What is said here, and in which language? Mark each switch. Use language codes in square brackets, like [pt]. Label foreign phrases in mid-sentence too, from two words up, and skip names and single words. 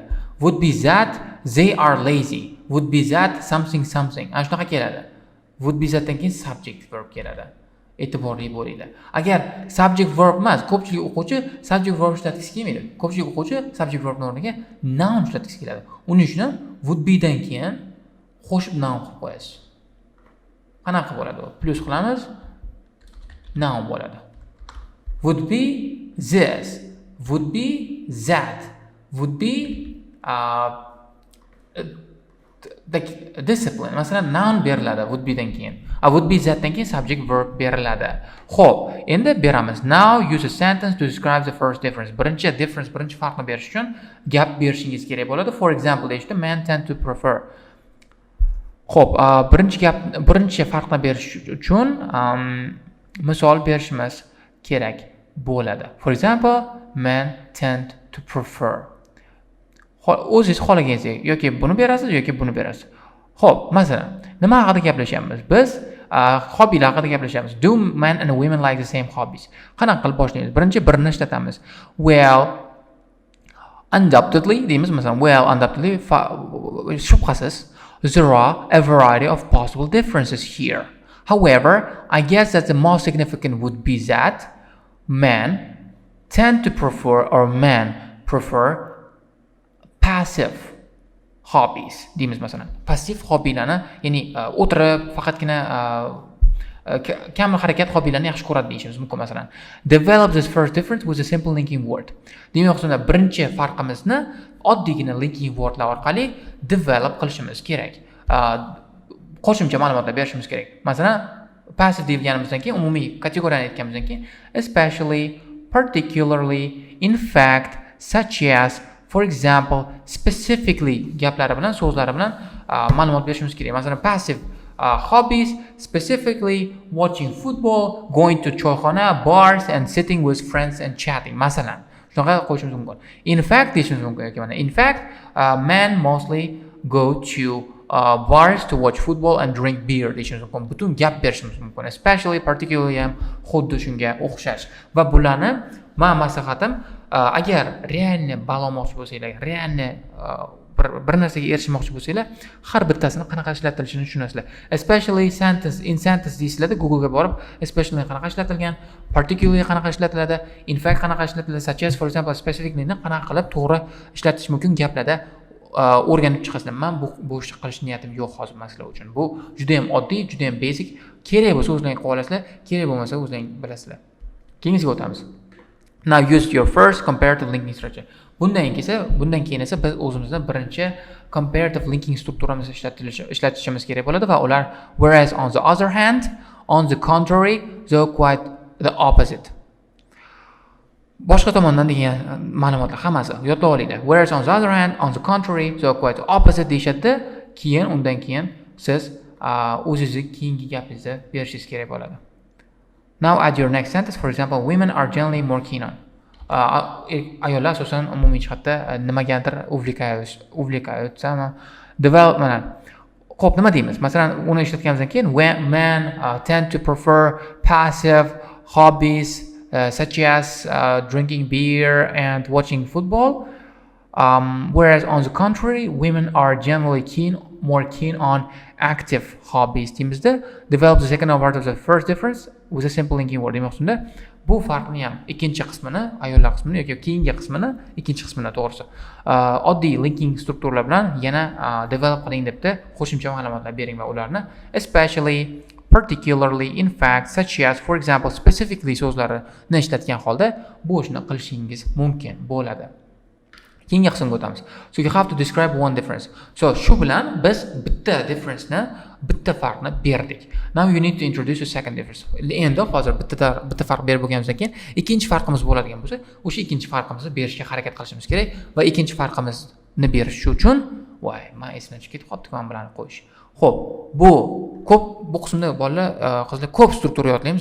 [en] Would be that they are lazy. Would be that something. [uz] Ana shunaqa keladi. [en] Would be thatdan [uz] keyin [en] subject verb [uz] keladi. E'tiborli bo'linglar. Agar [en] subject verb [uz] emas, ko'pchilik o'quvchi [en] subject verb [uz] ishlatgisi kelmaydi. Ko'pchilik o'quvchi [en] subject verb [uz] o'rniga noun ishlatgisi keladi. Uning uchun [en] would be [uz] dan keyin qo'shib noun qilib qo'yasiz. Qanaqa bo'ladi u? Plus qilamiz. Noun bo'ladi. [en] Would be this, would be that, would be discipline. [uz] Masalan, noun beriladi [en] would be [uz] dan keyin. [en] Would be that [uz] dan keyin [en] subject verb [uz] beriladi. Xo'p, endi beramiz. [en] Now use a sentence to describe the first difference. [uz] Birinchi farqni berish uchun gap berishingiz kerak bo'ladi. [en] For example, deyishdi, men tend to prefer. [uz] Xo'p, birinchi farqni berish uchun misol berishimiz kerak. bo'ladi. [en] For example, men tend to prefer. [uz] O'zingiz xohlaganingizga yoki buni berasiz yoki buni berasiz. Xo'p, masalan, nima haqida gaplashyapmiz? Biz hobbilar haqida gaplashyapmiz. [en] Do men and women like the same hobbies? [uz] Qanaqa qilib boshlaymiz? Birinchi birini ishlatamiz. [en] Well, undoubtedly [uz] deymiz masalan. [en] Well, undoubtedly shubhasiz there are a variety of possible differences here. However, I guess that the most significant would be that men tend to prefer or men prefer passive hobbies [uz] deymiz masalan. Passiv hobbilarni, ya'ni o'tirib faqatgina kam harakat hobbilarni yaxshi ko'radi deyishimiz mumkin masalan. [en] Develop this first difference with a simple linking word. [uz] Demoqchi, birinchi farqimizni oddiygina [en] linking wordlar [uz] orqali develop qilishimiz kerak. Qo'shimcha ma'lumotlar berishimiz kerak. Masalan, passive deganimizdan keyin umumiy kategoriyani aytganimizdan keyin [en] especially, particularly, in fact, such as, for example, specifically [uz] gaplari bilan, so'zlari bilan ma'lumot berishimiz kerak. Masalan, [en] passive hobbies, specifically watching football, going to choyxona, bars and sitting with friends and chatting. [uz] Masalan, shunaqa qo'yishimiz mumkin. [en] In fact [uz] deyishimiz mumkin yoki mana [en] in fact, men mostly go to bars to watch football and drink beer [uz] deyishimiz mumkin. Butun gap berishimiz mumkin. [en] Especially, particularly [uz] ham xuddi shunga o'xshash. Va bularni men maslahatim, agar realni balo olmoqchi bo'lsanglar, realni bir narsaga erishmoqchi bo'lsanglar, har bittasini qanaqa ishlatilishini tushunasizlar. [en] Especially in sentence [uz] deysizlar, Google ga borib, especially qanaqa ishlatilgan, particularly qanaqa ishlatiladi, [en] in fact [uz] qanaqa ishlatiladi, [en] such as, for example, specifically [uz] ni qanaqa qilib to'g'ri ishlatish mumkin gaplarda o'rganib chiqasizlar. Men bu ishni qilish niyatim yo'q hozir sizlar uchun. Bu juda ham oddiy, juda ham basic. Kerak bo'lsa o'zlaringiz qilib olasizlar, kerak bo'lmasa o'zlaringiz bilasizlar. Keyingisiga o'tamiz. [en] Now use your first comparative linking structure. [uz] Bundan keyin esa biz o'zimizning birinchi [en] comparative linking [uz] strukturamizni ishlatishimiz kerak bo'ladi va ular [en] whereas on the other hand, on the contrary, they're quite the opposite. [uz] Boshqa tomondan degan ma'lumotlar hammasi yodlab olinglar. [en] Whereas on the other hand, on the contrary, they're quite the opposite deyishadi. [uz] Undan keyin siz o'zingizning keyingi gapingizni berishingiz kerak bo'ladi. [en] Now add your next sentence. For example, women are generally more keen on. [uz] Ayollar asosan umumiy jihatda nimagadir uvlikayotsa, development. Xo'p, nima deymiz? Masalan, uni ishlatganimizdan keyin [en] men tend to prefer passive hobbies such as drinking beer and watching football. Whereas on the contrary, women are generally more keen on active hobbies. Deymizda, develop the second part of the first difference with a simple linking word. [uz] Demoqchimda, bu farqni ham ikkinchi qismini, ayollar qismini yoki keyingi qismini, ikkinchi qismini to'g'risi oddiy [en] linking strukturlar [uz] bilan yana develop qiling debdi, qo'shimcha ma'lumotlar bering va ularni [en] especially, particularly, in fact, such as, for example, specifically [uz] so'zlarini ishlatgan holda bu ishni qilishingiz mumkin bo'ladi. Keyingi qismga o'tamiz. [en] So you have to describe one difference. [uz] So shu bilan biz bitta farqni berdik. [en] Now you need to introduce a second difference. [uz] Endi hozir bitta farq berib bo'lganimizdan keyin ikkinchi farqimiz bo'ladigan bo'lsa, o'sha ikkinchi farqimizni berishga harakat qilishimiz kerak va ikkinchi farqimizni berish uchun men esimdan chiqib ketib qoldi bilan qo'yish. Xo'p, bu qismda bolalar, qizlar ko'p struktura yodlaymiz.